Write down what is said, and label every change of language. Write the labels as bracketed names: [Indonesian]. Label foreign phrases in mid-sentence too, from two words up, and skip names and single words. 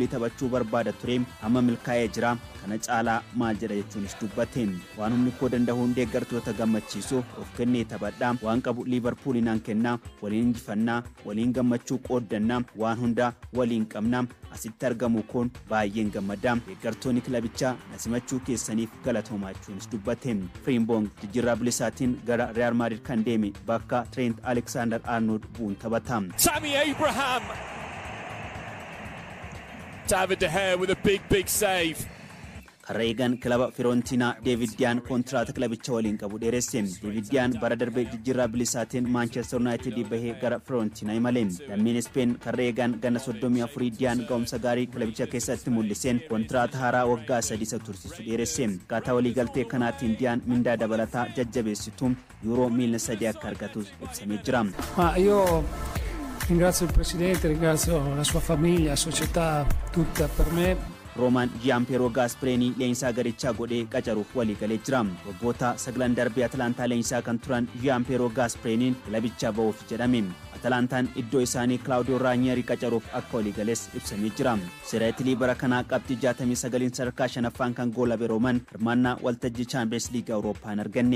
[Oromo] taphachuu barbaada ture amma milkaa'ee jira kana caalaa maal jedha jechuunis dubbate waan humni koo danda'uun deeggartoota gammachiisuuf of kennee taphadha waan qabu Liverpool naan kenna waliin injifannaa waliin gammachuu qooddannaa waan hunda waliin qabna asitti argamu kun baay'een gammada deeggartoonni kilabichaa nasimachuu keessaniif galatoomaa jechuunis dubbate Frimpong jijjiirraa bilisaatiin gara Real Madrid kan deeme bakka Trent Alexander-Arnold bu'uun taphata. Tammy Abraham. [English] David De Gea with a big save. [Oromo] Reegan klaba Fiorentina David Dian kontraata klabicha waliin qabu dheeresse David Dian bara darbe jijjiirraa bilisaatiin Manchester United bahee gara Fiorentina imale lammiin Spain Reegan ganna 34 Dian ga'umsa gaarii klabicha keessatti mul'iseen kontraata haaraa waggaa 3 tursiisu dheeresse akkaataa walii galtee kanaatiin Dian mindaa dabalataa jajjabeessitu euro miliyoona 3 akka argatu ibsamee jira. [Italian] Io ringrazio il presidente, ringrazio la sua famiglia, la società tutta per me. [Oromo] Roman Gianpiero Gasperini leensaa garichaa godhee qacaruuf walii galee jira. Waggoota 9 darbee Atalantaa leensaa kan turan Gianpiero Gasperiniin kilabichaa ba'uuf jedhame. Atalantaan iddoo isaanii Claudio Ranieri qacaruuf akka walii galees ibsamee jira. Sereetilii bara kanaa qabxii 69 sadarkaa shanaffaan kan goolabe Roman hirmaannaa waltajjii Champions League Awurooppaan arganne.